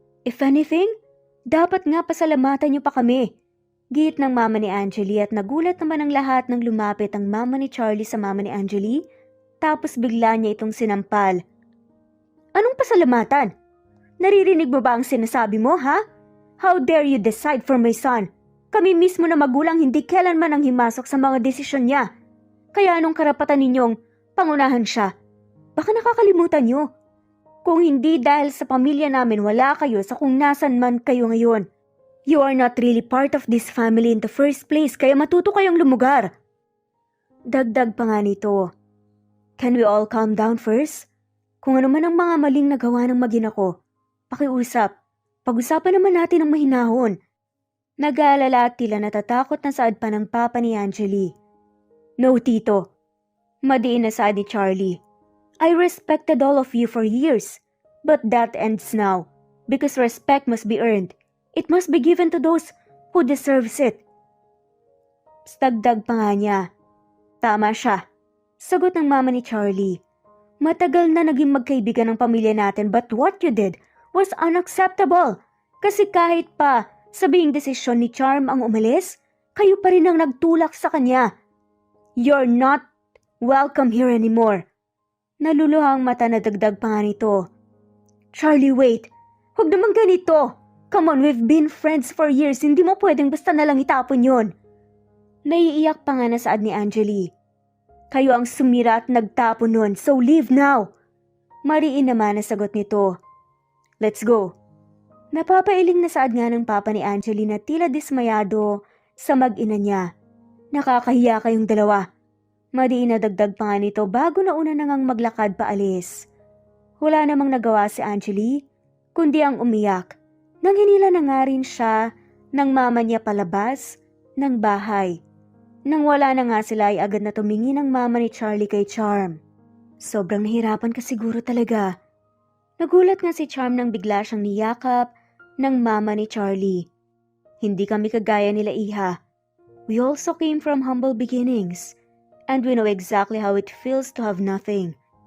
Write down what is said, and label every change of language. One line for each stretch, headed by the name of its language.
English: If anything,
Filipino: dapat nga pasalamatan niyo pa kami. Giit ng mama ni Angeli at nagulat naman ang lahat nang lumapit ang mama ni Charlie sa mama ni Angeli, tapos bigla niya itong sinampal. Anong pasalamatan? Naririnig mo ba ang sinasabi mo, ha?
English: How dare you decide for my son?
Filipino: Kami mismo na magulang hindi kailanman ang himasok sa mga desisyon niya. Kaya anong karapatan ninyong pangunahan siya? Baka nakakalimutan niyo. Kung hindi dahil sa pamilya namin wala kayo sa kung nasan man kayo ngayon.
English: You are not really part of this family in the first place
Filipino: kaya matuto kayong lumugar. Dagdag pa nga nito.
English: Can we all calm down first?
Filipino: Kung ano man ang mga maling nagawa ng mag-ina ko, pakiusap. Pag-usapan naman natin ang mahinahon. Nag-aalala at tila natatakot na saad pa ng papa ni Angeli.
English: No, tito.
Filipino: Madiin na saad ni Charlie.
English: I respected all of you for years, but that ends now. Because respect must be earned. It must be given to those who deserves it.
Filipino: Dagdag pa nga niya. Tama siya. Sagot ng mama ni Charlie. Matagal na naging magkaibigan ng pamilya natin
English: but what you did was unacceptable.
Filipino: Kasi kahit pa sabihing desisyon ni Charm ang umalis, kayo pa rin ang nagtulak sa kanya.
English: You're not welcome here anymore.
Filipino: Naluluhang mata na dagdag pa nga nito. Charlie, wait. Huwag naman ganito.
English: Come on, we've been friends for years.
Filipino: Hindi mo pwedeng basta nalang itapon yon. Naiiyak pa nga na saad ni Angeli. Kayo ang sumira at nagtapon nun,
English: so leave now.
Filipino: Mariin naman na sagot nito.
English: Let's go.
Filipino: Napapailing na saad nga ng papa ni Angeli na tila dismayado sa mag-ina niya. Nakakahiya kayong dalawa. Mariin na dagdag pa nga nito bago na una na ngang maglakad paalis. Wala namang nagawa si Angeli, kundi ang umiyak. Nang hinila na nga rin siya ng mama niya palabas ng bahay. Nang wala na nga sila ay agad na tumingin ang mama ni Charlie kay Charm. Sobrang nahirapan ka siguro talaga. Nagulat nga si Charm nang bigla siyang niyakap ng mama ni Charlie. Hindi kami kagaya nila iha.
English: We also came from humble beginnings and we know exactly how it feels to have nothing.